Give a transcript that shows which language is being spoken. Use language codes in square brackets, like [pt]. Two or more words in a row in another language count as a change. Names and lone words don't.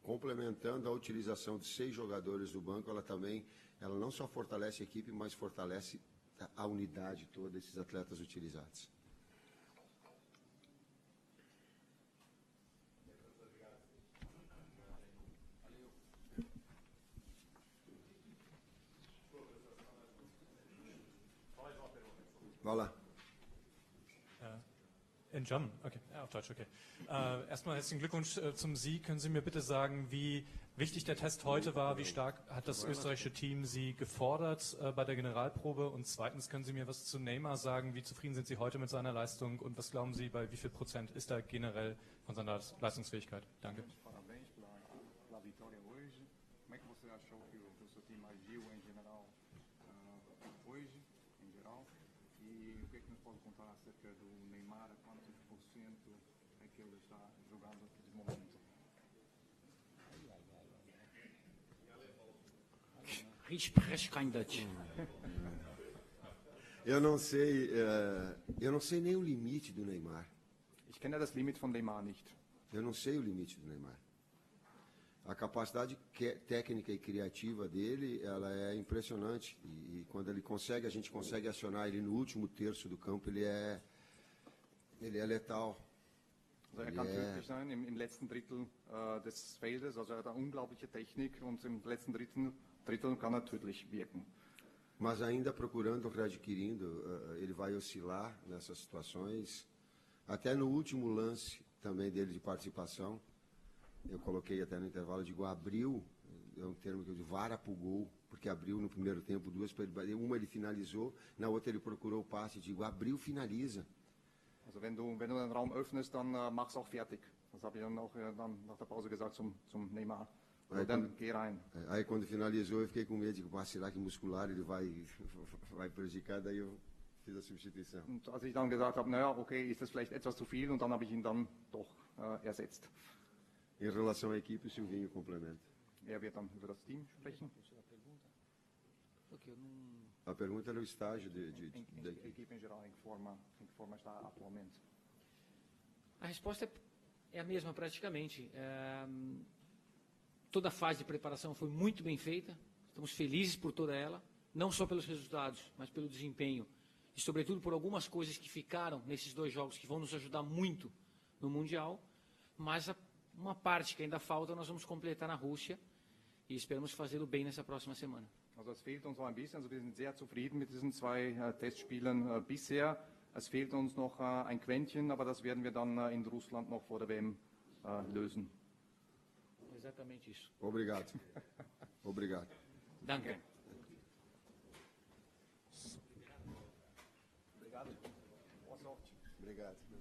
[pt] complementando a utilização de 6 jogadores do banco, ela não só fortalece a equipe, mas fortalece a unidade toda desses atletas utilizados. Vai lá. [en] In German, [de] okay, ja, auf Deutsch, okay. Erstmal herzlichen Glückwunsch zum Sieg. Können Sie mir bitte sagen, wie wichtig der Test heute war? Wie stark hat das österreichische Team Sie gefordert bei der Generalprobe? Und zweitens, können Sie mir was zu Neymar sagen? Wie zufrieden sind Sie heute mit seiner Leistung? Und was glauben Sie, bei wie viel Prozent ist er generell von seiner Leistungsfähigkeit? Danke. [pt] Parabéns pela vitória hoje. Como é que você achou que o seu time agiu em geral hoje, em geral? E o que é que nos pode contar acerca do Neymar? Quantos por cento é que ele está jogando de momento? [de] Ich spreche kein Deutsch. [pt] Eu não sei nem o limite do Neymar. [de] Ich kenne das Limit von Neymar nicht. [pt] Eu não sei o limite do Neymar. A capacidade técnica e criativa dele, ela é impressionante. E quando a gente consegue acionar ele no último terço do campo, ele é letal. [de] Also kann tödlich sein im letzten Drittel des Feldes. Also er hat eine unglaubliche Technik und im letzten Drittel kann er tödlich wirken. [pt] Mas ainda procurando, readquirindo, ele vai oscilar nessas situações. Até no último lance também dele de participação, eu coloquei até no intervalo, digo, abriu, é um termo que eu digo, vara pro gol, porque abriu no primeiro tempo 2 para ele, uma ele finalizou, na outra ele procurou o passe, digo, abriu, finaliza. [de] Also wenn du den Raum öffnest, dann mach's auch fertig. Das habe ich dann auch dann nach der Pause gesagt zum Neymar. [pt] Aí, [de] dann geh rein. [pt] Aí quando finalizou eu fiquei com medo, digo, será que muscular ele vai prejudicar, daí eu fiz a substituição. [de] Und als ich dann gesagt habe, naja, okay, ist das vielleicht etwas zu viel, und dann habe ich ihn dann doch ersetzt. [pt] Em relação à equipe, o Silvinho complementa. [de] Er wird dann über das Team sprechen. [pt] A pergunta era o estágio da equipe em geral, em que forma está atualmente. A resposta é a mesma praticamente. Toda a fase de preparação foi muito bem feita. Estamos felizes por toda ela, não só pelos resultados, mas pelo desempenho e sobretudo por algumas coisas que ficaram nesses 2 jogos que vão nos ajudar muito no Mundial, mas uma parte que ainda falta nós vamos completar na Rússia e esperamos fazê-lo bem nessa próxima semana. [de] Also es fehlt uns noch ein bisschen, also wir sind sehr zufrieden mit diesen 2 Testspielen bisher. Es fehlt uns noch ein Quäntchen, aber das werden wir dann in Russland noch vor der WM lösen. [pt] Exatamente isso. Obrigado. Obrigado. [de] Danke. [pt] Obrigado. Boa sorte. Obrigado.